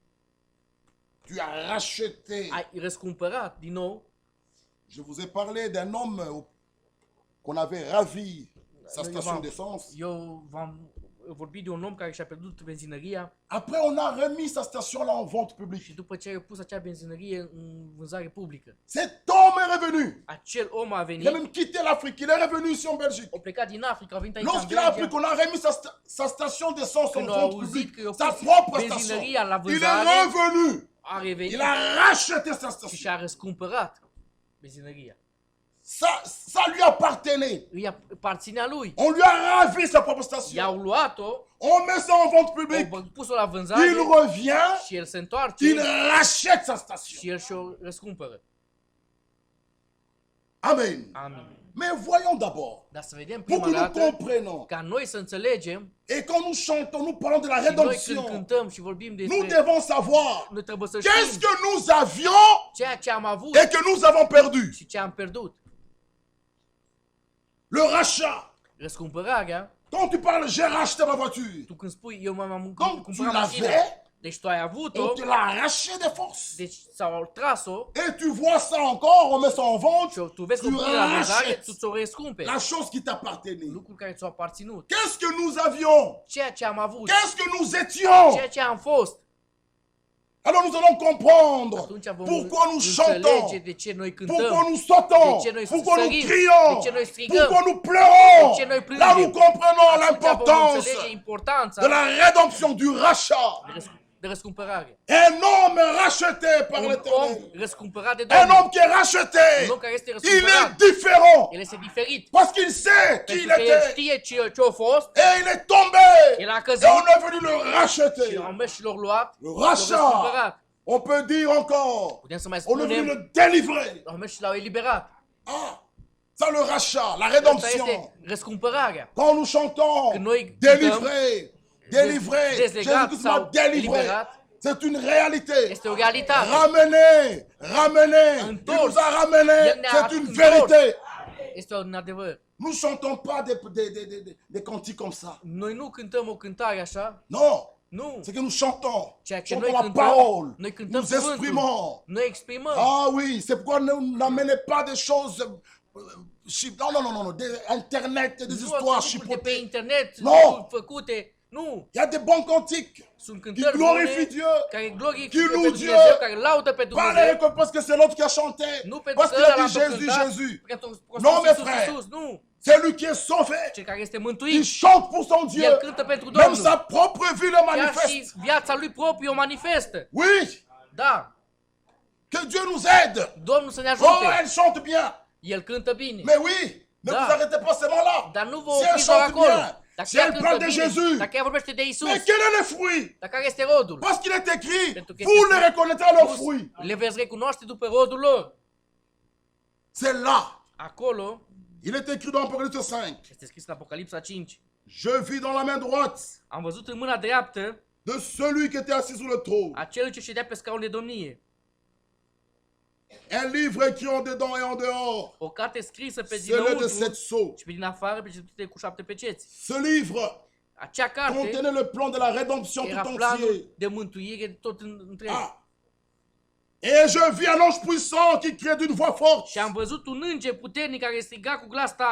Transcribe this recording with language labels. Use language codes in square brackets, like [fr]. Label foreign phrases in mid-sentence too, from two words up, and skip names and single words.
[fr] Tu as racheté. [ro] Ai răscumpărat din nou. [fr] Je vous ai parlé d'un homme qu'on avait ravi sa station d'essence. [ro] Eu v-am vorbit de un om care și-a pierdut benzinăria [fr] Après, on a remis sa station là en vente [ro] și [fr] publique. [ro] după ce a pus acea benzinărie în vânzare publică, [fr] Cet homme est revenu. [ro] acel om a [fr] Il a [ro] venit, [fr] même quitté l'Afrique. Il est revenu ici en Belgique. [ro] a plecat din Africa, a venit aici în [fr] Lorsqu'il a appris [ro] Belgia. [fr] qu'on a remis sa station d'essence en [ro] Când a [fr] vente [ro] auzit [fr] publique, [ro] că i-a [fr] sa [ro] pus [fr] propre station, [ro] benzinăria la [fr] il est [ro] vânzare, [fr] revenu. [ro] a revenit [fr] Il a racheté sa [ro] și [fr] station. [ro] și-a răscumpărat benzinăria. [fr] Ça lui appartenait. [ro] Îi aparținea lui. [fr] On lui a ravi sa propre station. [ro] I-au luat-o, [fr] On met ça en vente publique. [ro] au pus-o la vânzare [fr] Il revient, [ro] și el se întoarce [fr] il rachète sa station. [ro] și el și-o răscumpără. [fr] Amen. [ro] Amin. [fr] Mais voyons d'abord, [ro] Dar să vedem [fr] pour [ro] prima [fr] que nous [ro] dată, [fr] comprenions, [ro] ca noi să înțelegem, [fr] et quand nous chantons, nous parlons de la [ro] și noi când [fr] rédemption, [ro] cântăm și vorbim [fr] nous [ro] despre, [fr] devons savoir [ro] noi trebuie să [fr] qu'est-ce [ro] știm [fr] que nous avions [ro] ceea ce am avut [fr] et que nous avons perdu. [ro] și ce am pierdut. [fr] Le rachat. [ro] Răscumpărarea, [fr] Quand tu parles, j'ai racheté ma voiture, [ro] tu când spui eu m-am [fr] Donc, tu [ro] cumpărat mașina, [fr] l'avais, [ro] deci tu ai avut-o, [fr] on te l'a arraché de force. [ro] deci s-au tras-o [fr] Et tu vois ça encore, on met ça en vente, [ro] și tu vezi că [fr] tu [ro] o pui la vânzare, [fr] rachètes [ro] tu ți-o răscumperi. [fr] la chose qui t'appartenait. [ro] Lucruri care ți-au aparținut. [fr] Qu'est-ce que nous avions? [ro] Ceea ce am avut, [fr] Qu'est-ce que nous étions? [ro] ceea ce am fost. [fr] Alors nous allons comprendre [ro] Atunci vom [fr] pourquoi nous chantons, [ro] înțelege de ce noi [fr] pourquoi [ro] cântăm, [fr] nous sautons, [ro] de ce noi [fr] pourquoi nous [ro] sărim, [fr] crions, [ro] de ce noi strigăm, [fr] pourquoi nous pleurons. [ro] de ce noi plângem. [fr] Là nous comprenons [ro] Atunci vom [fr] l'importance [ro] înțelege importanța [fr] de la rédemption, du rachat. [ro] de răscumpărare. [fr] Un homme racheté par [ro] Un om [fr] l'Éternel. [ro] răscumpărat de [fr] Un [ro] Domnul. [fr] homme qui est racheté, [ro] Un om care este [fr] il est [ro] răscumpărat. [fr] différent [ro] El este diferit. [fr] parce qu'il sait qui [ro] Pentru [fr] il [ro] că el [fr] était. [ro] știe ce a fost, [fr] Et il est tombé. [ro] el a [fr] Et [ro] căzut [fr] on est venu le [ro] și [fr] racheter. [ro] au mers și l-au luat, [fr] Le [ro] l-au [fr] rachat. [ro] răscumpărat. [fr] On peut dire encore, [ro] Putem să mai [fr] on est venu [ro] spunem, [fr] le délivrer. [ro] au mers și l-au eliberat. [fr] Ah, ça le rachat, la [ro] Asta [fr] rédemption. [ro] este răscumpărarea. [fr] Quand nous chantons, [ro] Când noi [fr] délivré, délivré, [ro] dezlegat [fr] Jésus m'a [ro] sau [fr] délivré. [ro] eliberat, [fr] C'est une réalité. [ro] este o realitate. [fr] Ramené, ramené, il [ro] Întors. [fr] nous a ramené, [ro] El ne-a [fr] c'est une [ro] întors. [fr] vérité. [ro] Este un adevăr. [fr] Nous chantons pas des cantiques comme ça. [ro] Noi nu cântăm o cântare așa, [fr] Non, [ro] nu. [fr] c'est que nous chantons. [ro] Ceea ce [fr] Chantons [ro] noi [fr] la [ro] cântăm, [fr] parole. [ro] noi cântăm [fr] Nous [ro] cuvântul. [fr] exprimons. [ro] Noi exprimăm. [fr] Ah oui, c'est pourquoi ne n'amenez pas des choses... non, des internet, des [ro] Nu [fr] histoires [ro] ați lucruri de pe [fr] chipotées. [ro] internet, Nu. lucruri făcute. Nu. [fr] Il y a des bons cantiques [ro] Sunt [fr] qui [ro] cântări [fr] glorifient [ro] bune [fr] Dieu. [ro] care glorifică [fr] Qui [ro] pe [fr] loue [ro] Dumnezeu, [fr] Dieu. [ro] care laudă pe [fr] Pas les [ro] Dumnezeu. [fr] récoltes parce que c'est l'autre qui a chanté. [ro] Nu pentru [fr] Parce [ro] că [fr] qu'il a [ro] ăla [fr] dit [ro] l-a [fr] Jésus, [ro] cântat, [fr] Jésus. [ro] pentru că a [fr] Non, [ro] spus [fr] mes [ro] Iisus, [fr] frères. [ro] Iisus, nu. [fr] C'est lui qui est sauvé. [ro] Cel care este [fr] Il [ro] mântuit, [fr] chante pour son Dieu. [ro] el cântă pentru [fr] Même [ro] Domnul. [fr] sa propre vie le [ro] Chiar și [fr] manifeste. [ro] viața lui proprie o manifestă. [fr] Oui, [ro] Da. [fr] que Dieu nous aide. [ro] Domnul să ne [fr] Oh, [ro] ajute. [fr] elle chante bien. [ro] El cântă bine. [fr] Mais oui, ne [ro] Da. [fr] vous arrêtez pas seulement là. [ro] Dar nu vă [fr] Si elle [ro] opriți doar [fr] chante [ro] acolo. [fr] bien, [ro] Dacă [fr] si [ro] ea [fr] elle [ro] cântă [fr] parle de [ro] bine, [fr] Jésus, [ro] dacă ea vorbește de Isus, [fr] mais quel est le fruit? [ro] dar care este rodul? [fr] Parce qu'il est écrit, [ro] Pentru că [fr] vous [ro] este [fr] les reconnaîtrez à leurs fruits. [ro] Le veți recunoaște după rodul lor. [fr] C'est là. [ro] Acolo [fr] Il est écrit dans Apocalypse 5. [ro] este scris în Apocalipsa 5. [fr] Je vis dans la main droite [ro] Am văzut în mâna dreaptă [fr] de celui qui était assis sur le trône. [ro] a celui ce ședea pe scaun de domnie [fr] Un livre écrit en dedans et en dehors. [ro] O carte scrisă pe Cele de dinăuntru [fr] 7 sceaux. [ro] și pe din afară, pe cele cu 7 peceți. [fr] Ce livre [ro] Acea carte [fr] contenait le plan de la rédemption [ro] era [fr] tout [ro] planul [fr] entier. [ro] de mântuire tot întreg. [fr] Ah. Et je vis un ange puissant qui crie d'une voix forte, [ro] Și am văzut un înger puternic care striga cu glas tare: